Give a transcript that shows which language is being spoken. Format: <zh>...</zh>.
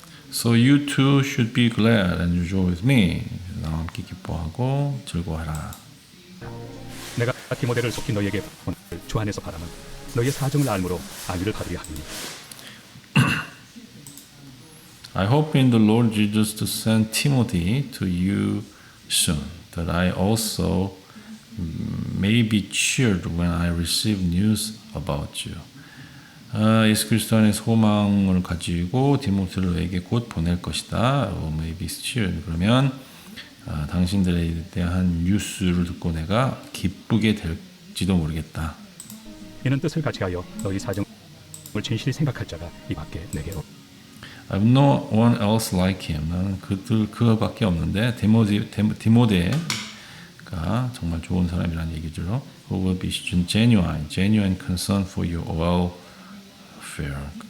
<en>So you too should be glad and rejoice with me.</en> <ko>나와 함께 기뻐하고 즐거워하라. 내가 디모데를 속히 너희에게 보낼 주 안에서 바라면 너희의 사정을 알므로 안위를 받으려 하니</ko> <en>I hope in the Lord Jesus to send Timothy to you soon, that I also may be cheered when I receive news about you.</en> <ko>예수 그리스도 안에 소망을 가지고 디모데를 너에게 곧 보낼 것이다.</ko> <en>may be cheered.</en> <ko>그러면 당신들에 대한 뉴스를 듣고 내가 기쁘게 될지도 모르겠다. 이는 뜻을 같이 하여 너희 사정을 진실히 생각할 자가 이 밖에 내게 없.</ko> <en>I have no one else like him.</en> <ko>나는 그밖에 없는데 디모데가 정말 좋은 사람이라는 얘기죠.</ko> <en>Who will be genuine concern for your welfare.</en>